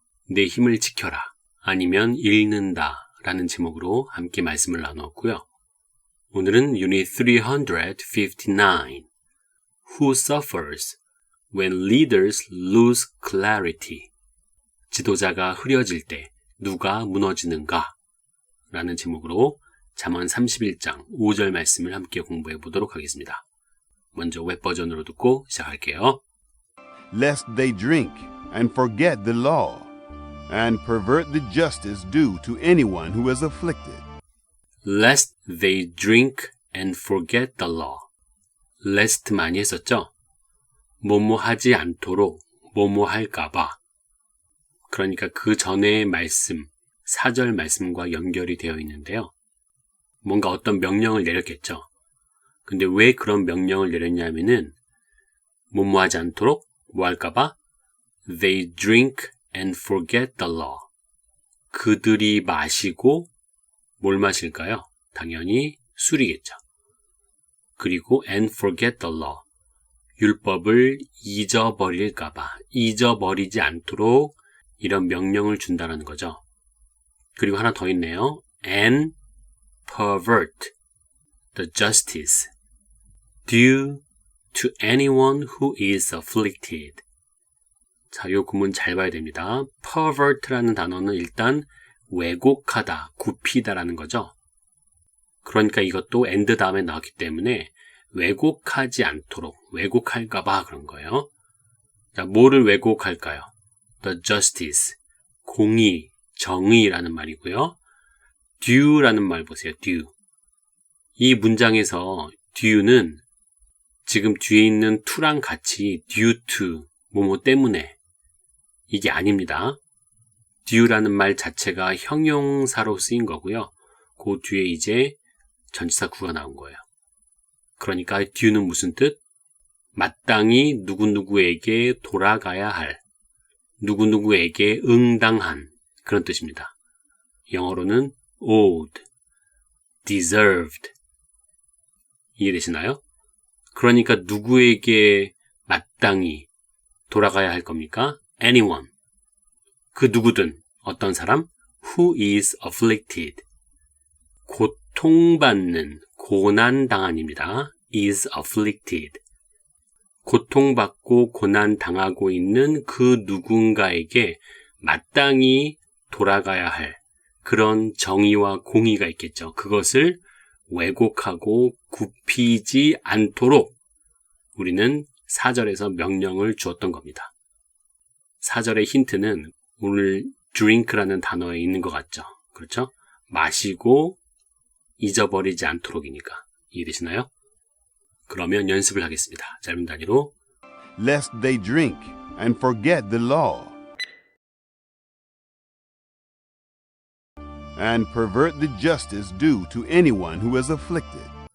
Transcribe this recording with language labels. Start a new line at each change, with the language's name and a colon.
Korean: 내 힘을 지켜라, 아니면 잃는다 라는 제목으로 함께 말씀을 나누었고요. 오늘은
English: Unit 359 Who suffers when leaders lose clarity.
Korean: 지도자가 흐려질 때 누가 무너지는가? 라는 제목으로 잠언 31장 5절 말씀을 함께 공부해 보도록 하겠습니다. 먼저 웹버전으로 듣고 시작할게요.
English: Lest they drink and forget the law, and pervert the justice due to anyone who is afflicted. Lest they drink and forget the law.
Korean: lest 많이 했었죠? 뭐뭐 하지 않도록, 뭐뭐 할까봐. 그러니까 그 전의 말씀, 4절 말씀과 연결이 되어 있는데요. 뭔가 어떤 명령을 내렸겠죠. 근데 왜 그런 명령을 내렸냐면은 뭐뭐 하지 않도록 뭐 할까봐
English: They drink and forget the law.
Korean: 그들이 마시고 뭘 마실까요? 당연히 술이겠죠. 그리고
English: and forget the law.
Korean: 율법을 잊어버릴까봐, 잊어버리지 않도록 이런 명령을 준다는 거죠. 그리고 하나 더 있네요.
English: And pervert the justice due to anyone who is afflicted.
Korean: 자, 요 구문 잘 봐야 됩니다. pervert라는 단어는 일단 왜곡하다, 굽히다라는 거죠. 그러니까 이것도 and 다음에 나왔기 때문에 왜곡하지 않도록, 왜곡할까봐 그런 거예요. 자, 뭐를 왜곡할까요?
English: The justice,
Korean: 공의, 정의라는 말이고요. due라는 말 보세요. due. 이 문장에서 due는 지금 뒤에 있는 to랑 같이 due to, 뭐뭐 때문에 이게 아닙니다. due라는 말 자체가 형용사로 쓰인 거고요. 그 뒤에 이제 전치사 구가 나온 거예요. 그러니까 due는 무슨 뜻? 마땅히 누구누구에게 돌아가야 할, 누구누구에게 응당한 그런 뜻입니다. 영어로는
English: owed, deserved.
Korean: 이해되시나요? 그러니까 누구에게 마땅히 돌아가야 할 겁니까? anyone. 그 누구든, 어떤 사람?
English: who is afflicted.
Korean: 고통받는, 고난당한입니다.
English: is afflicted.
Korean: 고통받고 고난당하고 있는 그 누군가에게 마땅히 돌아가야 할 그런 정의와 공의가 있겠죠. 그것을 왜곡하고 굽히지 않도록 우리는 4절에서 명령을 주었던 겁니다. 4절의 힌트는 오늘 drink라는 단어에 있는 것 같죠. 그렇죠? 마시고 잊어버리지 않도록이니까. 이해되시나요? 그러면 연습을 하겠습니다. 짧은 단위로.
English: Lest they drink and forget the law, and pervert the justice due to anyone who is afflicted.